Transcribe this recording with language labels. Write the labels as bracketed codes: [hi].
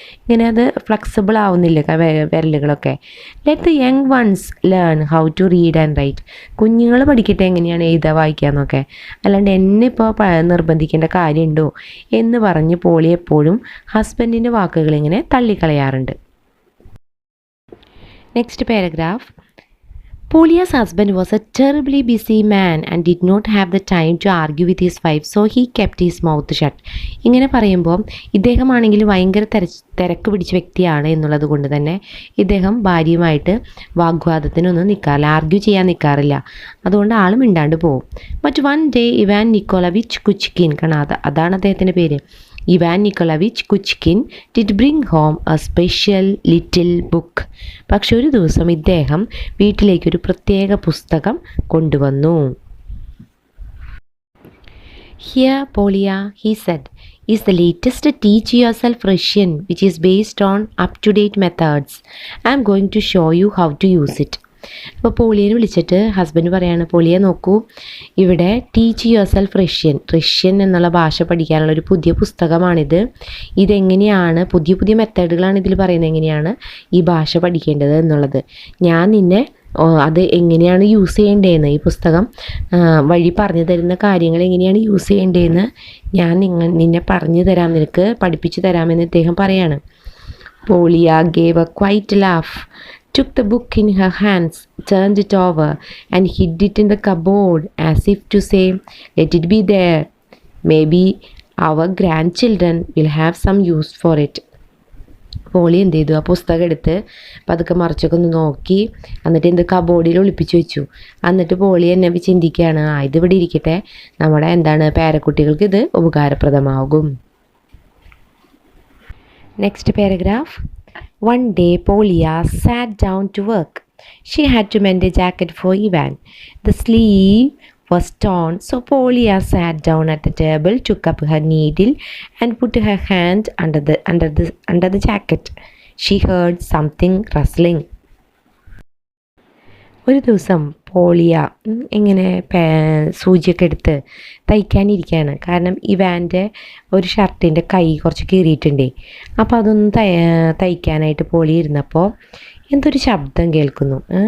[ml] ഇങ്ങനെ അത് ഫ്ലെക്സിബിൾ ആവുന്നില്ല വിരലുകളൊക്കെ. [en] Let the young ones learn how to read and write. [ml] കുഞ്ഞുങ്ങൾ പഠിക്കട്ടെ എങ്ങനെയാണ് എഴുതുക വായിക്കാമെന്നൊക്കെ, അല്ലാണ്ട് എന്നെ ഇപ്പോൾ നിർബന്ധിക്കേണ്ട കാര്യമുണ്ടോ എന്ന് പറഞ്ഞ് പോളി എപ്പോഴും ഹസ്ബൻഡിൻ്റെ വാക്കുകൾ ഇങ്ങനെ തള്ളിക്കളയാറുണ്ട്. [en] Next paragraph. Polya's husband was a terribly busy man and did not have the time to argue with his wife, so he kept his mouth shut. [ml] ഇങ്ങനെ പറയുമ്പോൾ ഇദ്ദേഹമാണെങ്കിൽ ഭയങ്കര തിരക്ക് പിടിച്ച വ്യക്തിയാണ് എന്നുള്ളത് കൊണ്ട് തന്നെ ഇദ്ദേഹം ഭാര്യയുമായിട്ട് വാഗ്വാദത്തിനൊന്നും നിൽക്കാറില്ല, ആർഗ്യൂ ചെയ്യാൻ നിൽക്കാറില്ല. അതുകൊണ്ട് ആൾ മിണ്ടാണ്ട് പോകും. [en] but one day Ivan Nikolaevich Kuchkin, [ml] കാരണം അതാണ് അദ്ദേഹത്തിൻ്റെ പേര്, [en] Ivan Nikolaevich Kuchkin did bring home a special little book. [ml] പക്ഷെ ഒരു ദിവസം ഇദ്ദേഹം വീട്ടിലേക്കൊരു പ്രത്യേക പുസ്തകം കൊണ്ടുവന്നു. [en] Here, Polya, he said, is the latest Teach Yourself Russian, which is based on up-to-date methods. I am going to show you how to use it. [ml] അപ്പോൾ പോളിയനെ വിളിച്ചിട്ട് husband പറയാണ്, പോളിയ നോക്കൂ, ഇവിടെ ടീച്ച് യുവർ സെൽഫ് റഷ്യൻ എന്നുള്ള ഭാഷ പഠിക്കാനുള്ള ഒരു പുതിയ പുസ്തകമാണിത്. ഇതെങ്ങനെയാണ് പുതിയ മെത്തേഡുകളാണ് ഇതിൽ പറയുന്നത്, എങ്ങനെയാണ് ഈ ഭാഷ പഠിക്കേണ്ടത് എന്നുള്ളത്. ഞാൻ നിന്നെ അത് എങ്ങനെയാണ് യൂസ് ചെയ്യേണ്ടതെന്ന്, ഈ പുസ്തകം വഴി പറഞ്ഞു തരുന്ന കാര്യങ്ങൾ എങ്ങനെയാണ് യൂസ് ചെയ്യേണ്ടതെന്ന് ഞാൻ നിന്നെ പറഞ്ഞു തരാം, നിനക്ക് പഠിപ്പിച്ചു തരാമെന്ന് ഇദ്ദേഹം പറയാണ്. [en] Polya gave a quiet laugh, took the book in her hands, turned it over, and hid it in the cupboard as if to say, "Let it be there. Maybe our grandchildren will have some use for it." [ml] Poly എന്ത് ചെയ്തു, ആ പുസ്തകം എടുത്ത് പതുക്കെ മറിച്ചൊക്കെ ഒന്ന് നോക്കി, എന്നിട്ട് എന്ത് കബോർഡിൽ ഒളിപ്പിച്ചു വെച്ചു. എന്നിട്ട് പോളി എന്നെ ചിന്തിക്കുകയാണ്, ഇതിവിടെ ഇരിക്കട്ടെ, നമ്മുടെ പേരക്കുട്ടികൾക്ക് ഇത് ഉപകാരപ്രദമാകും. [en] Next paragraph. One day Polya sat down to work. She had to mend a jacket for Ivan. The sleeve was torn, so Polya sat down at the table, took up her needle and put her hand under the jacket. She heard something rustling. [ml] ഒരു ദിവസം പോളിയ ഇങ്ങനെ സൂചിയൊക്കെ എടുത്ത് തയ്ക്കാനിരിക്കുകയാണ്. കാരണം ഇവാൻ്റെ ഒരു ഷർട്ടിൻ്റെ കൈ കുറച്ച് കീറിയിട്ടുണ്ടേ. അപ്പോൾ അതൊന്ന് തയ്ക്കാനായിട്ട് പോളി ഇരുന്നപ്പോൾ എന്തൊരു ശബ്ദം കേൾക്കുന്നു.